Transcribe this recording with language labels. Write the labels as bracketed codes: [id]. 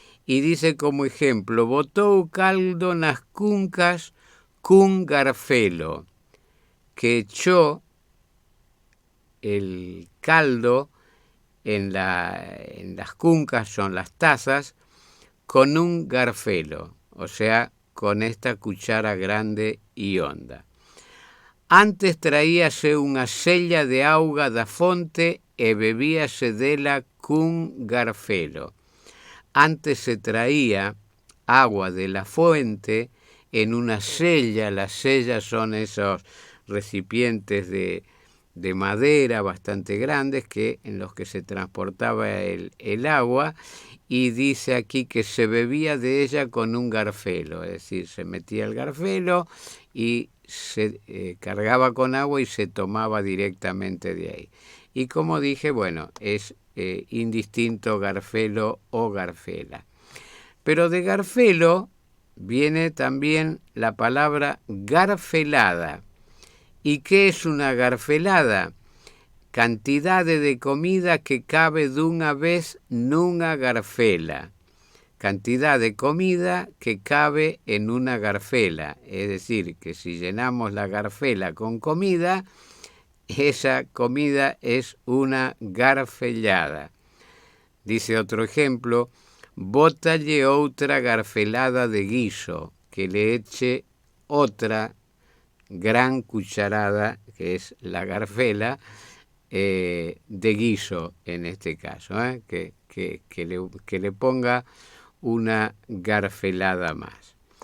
[es] Y dice como ejemplo, [gl] botou caldo nas cuncas cun garfelo, [es] que echó el caldo en las cuncas, son las tazas, con un garfelo, o sea, con esta cuchara grande y honda. [gl] Antes traíase unha sella de auga da fonte e bebíase dela cun garfelo. [es] Antes se traía agua de la fuente en una sella. Las sellas son esos recipientes de madera bastante grandes en los que se transportaba el agua, y dice aquí que se bebía de ella con un garfelo, es decir, se metía el garfelo y se cargaba con agua y se tomaba directamente de ahí. Y como dije, bueno, es indistinto garfelo o garfela. Pero de garfelo viene también la palabra garfelada. ¿Y qué es una garfelada? [gl] Cantidad de comida que cabe dunha vez nunha garfela. [es] Cantidad de comida que cabe en una garfela. Es decir, que si llenamos la garfela con comida, esa comida es una garfellada. Dice otro ejemplo, [gl] bótalle outra garfelada de guiso, [es] que le eche otra gran cucharada, que es la garfela, de guiso en este caso, que le ponga una garfelada más.